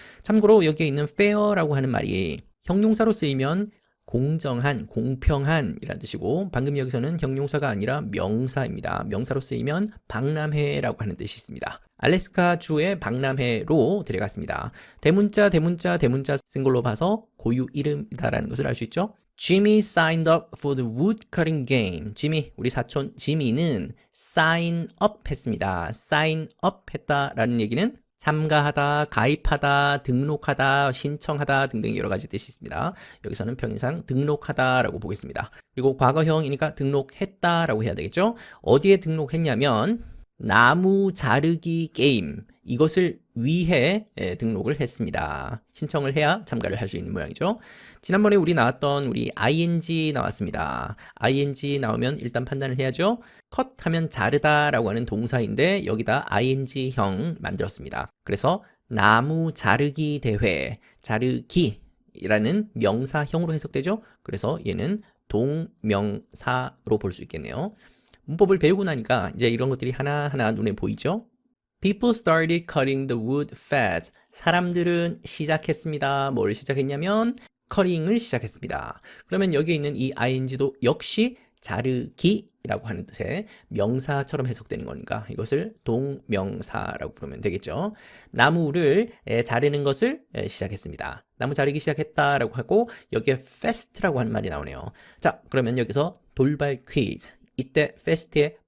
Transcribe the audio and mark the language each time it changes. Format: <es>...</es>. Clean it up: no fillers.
<ko>참고로 여기에 있는 fair라고 하는 말이 형용사로 쓰이면 공정한, 공평한 이라는 뜻이고 방금 여기서는 형용사가 아니라 명사입니다. 명사로 쓰이면 박람회라고 하는 뜻이 있습니다. 알래스카 주의 박람회로 데려갔습니다. 대문자 쓴 걸로 봐서 고유 이름이다라는 것을 알 수 있죠.</ko> <en>Jimmy signed up for the woodcutting game.</en> <ko>지미, 우리 사촌 지미는 sign up 했습니다. sign up 했다라는 얘기는 참가하다, 가입하다, 등록하다, 신청하다 등등 여러 가지 뜻이 있습니다. 여기서는 평행상 등록하다라고 보겠습니다. 그리고 과거형이니까 등록했다라고 해야 되겠죠? 어디에 등록했냐면 나무 자르기 게임 이것을 위해 등록을 했습니다. 신청을 해야 참가를 할 수 있는 모양이죠. 지난번에 우리 나왔던 우리 ing 나왔습니다. ing 나오면 일단 판단을 해야죠. 컷 하면 자르다 라고 하는 동사인데 여기다 ing형 만들었습니다. 그래서 나무 자르기 대회, 자르기라는 명사형으로 해석되죠. 그래서 얘는 동명사로 볼 수 있겠네요. 문법을 배우고 나니까 이제 이런 것들이 하나하나 눈에 보이죠?</ko> <en>People started cutting the wood fast.</en> <ko>사람들은 시작했습니다. 뭘 시작했냐면 cutting을 시작했습니다. 그러면 여기에 있는 이 ing도 역시 자르기라고 하는 뜻의 명사처럼 해석되는 거니까 이것을 동명사라고 부르면 되겠죠. 나무를 자르는 것을 시작했습니다. 나무 자르기 시작했다라고 하고 여기에 fast라고 하는 말이 나오네요. 자, 그러면 여기서 돌발 퀴즈. 이때 fast의</ko>